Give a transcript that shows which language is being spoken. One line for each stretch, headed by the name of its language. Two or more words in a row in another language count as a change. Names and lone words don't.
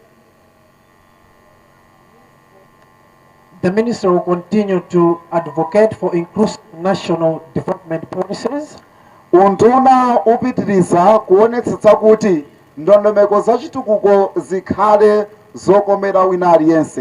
English: The minister will continue to advocate for inclusive national development policies.
Nyanja: Unduna upitiriza kuonetsetsa kuti ndondomeko za chitukuko zikhale zokomera wina aliyense.